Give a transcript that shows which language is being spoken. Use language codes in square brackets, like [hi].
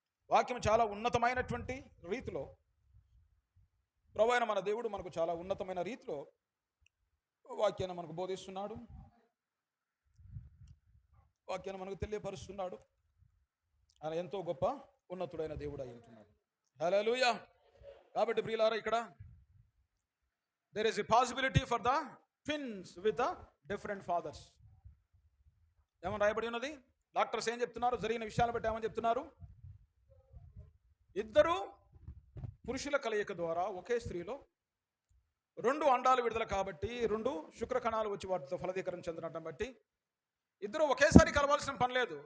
[te] వాక్యం చాలా ఉన్నతమైనటువంటి రీతిలో, ప్రభువైన మన దేవుడు మనకు చాలా ఉన్నతమైన రీతిలో వాక్యాన్ని మనకు బోధిస్తున్నాడు, వాక్యాన్ని మనకు తెలియపరుస్తున్నాడు. ఆయన ఎంతో గొప్ప ఉన్నతుడైన దేవుడు అయి ఉంటున్నాడు. హల్లెలూయా. కాబట్టి ప్రియులారా, ఇక్కడ [en] there is a possibility for the twins with the different fathers. [te] ఏమని రాయబడి ఉన్నది? డాక్టర్స్ ఏం చెప్తున్నారు? జరిగిన విషయాలను బట్టి ఏమని చెప్తున్నారు? ఇద్దరు పురుషుల కలయిక ద్వారా ఒకే స్త్రీలో 2 అండాలు విడుదల కాబట్టి 2 శుక్రకణాలు వచ్చి వాటితో ఫలదీకరణ చెందడం బట్టి ఇద్దరు ఒకేసారి కలవాల్సిన పని లేదు.